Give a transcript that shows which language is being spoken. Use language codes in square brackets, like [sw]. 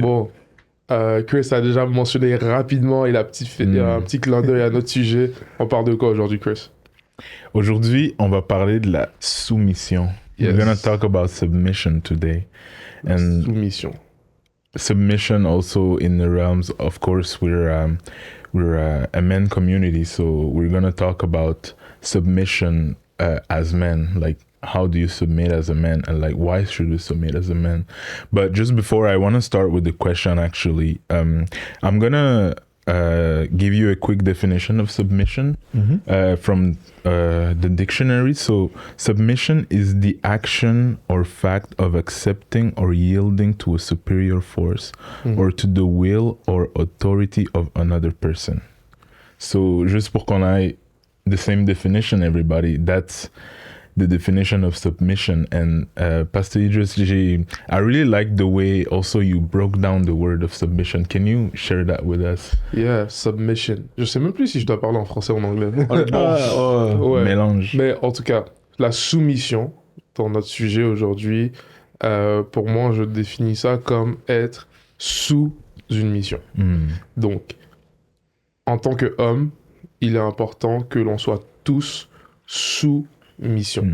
[fr] Bon, Chris a déjà mentionné rapidement et il y a un petit clin d'œil à notre sujet. On parle de quoi aujourd'hui, Chris? Aujourd'hui, on va parler de la soumission. [en] Yes. We're gonna talk about submission today. And [fr] Soumission. [en] submission also in the realms, of course, we're a men community, so we're gonna talk about submission as men, like how do you submit as a man, and like why should we submit as a man. But just before, I want to start with the question. Actually, I'm gonna give you a quick definition of submission from the dictionary. So submission is the action or fact of accepting or yielding to a superior force or to the will or authority of another person. So [fr] juste pour qu'on ait [en] the same definition, everybody, that's the definition of submission. And Pastor Idris, I really like the way also you broke down the word of submission. Can you share that with us? Yeah, submission. [fr] Je sais même plus si je dois parler en français ou en anglais. Ouais. Mélange. Mais en tout cas, la soumission, dans notre sujet aujourd'hui, pour moi, je définis ça comme être sous une mission. Donc, en tant qu'homme, il est important que l'on soit tous sous mission.